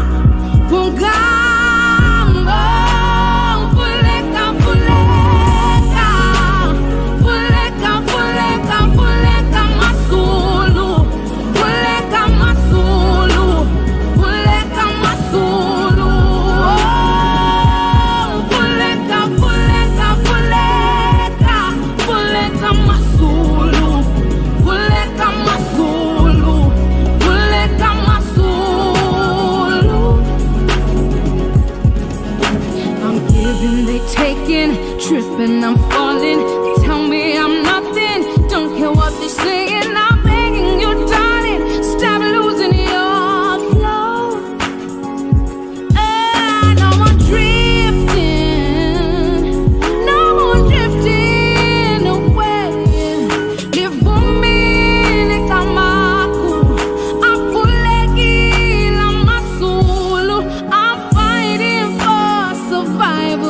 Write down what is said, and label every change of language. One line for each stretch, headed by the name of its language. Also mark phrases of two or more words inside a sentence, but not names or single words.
Zulu: vungama, vuleka, vuleka, vuleka, vuleka, vuleka masulu, vuleka masulu, vuleka masulu, vuleka, vuleka, vuleka, vuleka masulu, vuleka masulu, vuleka masulu.
English: I'm giving, they taking, tripping, I'm falling. Tell me I'm nothing, don't care what they're saying. I'm begging you, darling, stop losing your flow. And no more drifting, no more drifting away. Live for me, Nikamaku. I'm pulling masulu. I'm fighting for survival.